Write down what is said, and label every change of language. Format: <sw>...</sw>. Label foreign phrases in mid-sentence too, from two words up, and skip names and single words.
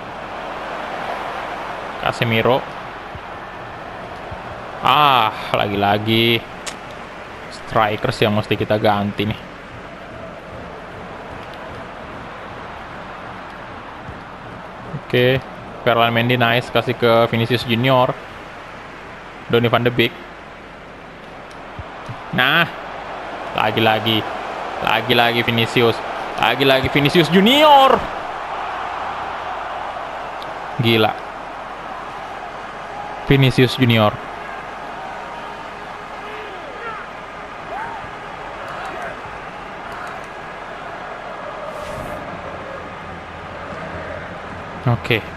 <id>Casemiro. Lagi-lagi strikers yang mesti kita ganti nih. Oke, Ferland Mendy nice, kasih ke Vinicius Junior. Donny van de Beek. Nah, lagi-lagi Vinicius. Lagi-lagi Vinicius Junior. Gila. Vinicius Junior. Oke.</id>